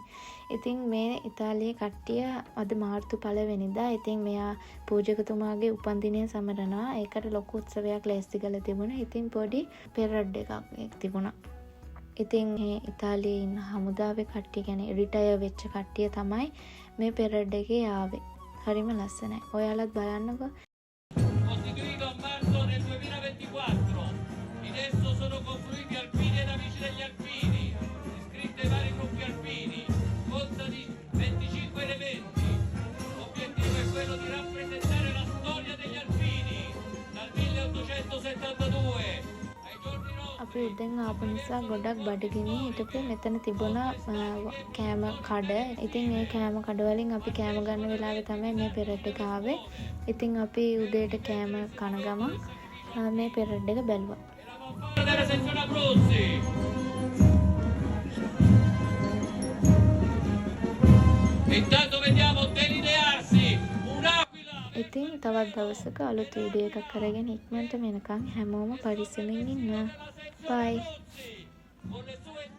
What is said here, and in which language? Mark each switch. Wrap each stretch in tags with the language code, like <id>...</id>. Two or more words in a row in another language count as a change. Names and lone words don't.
<si>ඉතින් මේ ඉතාලියේ කට්ටිය අද මාර්තු 1 වෙනිදා ඉතින් මෙයා පූජකතුමාගේ උපන්දිනය සමරනවා. ඒකට ලොකු උත්සවයක් ලෑස්ති කරලා තිබුණා. ඉතින් පොඩි පෙරඩ් එකක් තිබුණා. ඉතින් මේ ඉතාලියේ ඉන්න හමුදාවේ කට්ටිය කියන්නේ රිටයර් වෙච්ච කට්ටිය තමයි මේ පෙරඩ් එකේ ආවේ. හරිම ලස්සනයි. ඔයාලත් බලන්නකෝ.</si> <it>Costituito a marzo del 2024, in esso sono confluiti alpini ed amici degli alpini, iscritti ai vari gruppi alpini, consta di 25 elementi. L'obiettivo è quello di rappresentare la storia degli alpini dal 1872 ai giorni nostri.</it> <si>අපි උදෙන් ආපු නිසා ගොඩක් බඩගිනි හිටපු මෙතන තිබුණා කෑම කඩ. ඉතින් මේ කෑම කඩ වලින් අපි කෑම ගන්න වෙලාවේ තමයි මේ පෙරඩ් එක ආවේ. ඉතින් අපි උදේට කෑම කන ගමන් මේ පෙරඩ් එක බැලුවා.</si> <it>Della sezione Abruzzi. Intanto vediamo delinearsi un'aquila.</it> <si>ඉතින් තවත් දවසක අලුත් වීඩියෝ එකක් අරගෙන ඉක්මනට එනකන් හැමෝම පරිස්සමින් ඉන්න. Bye.</si>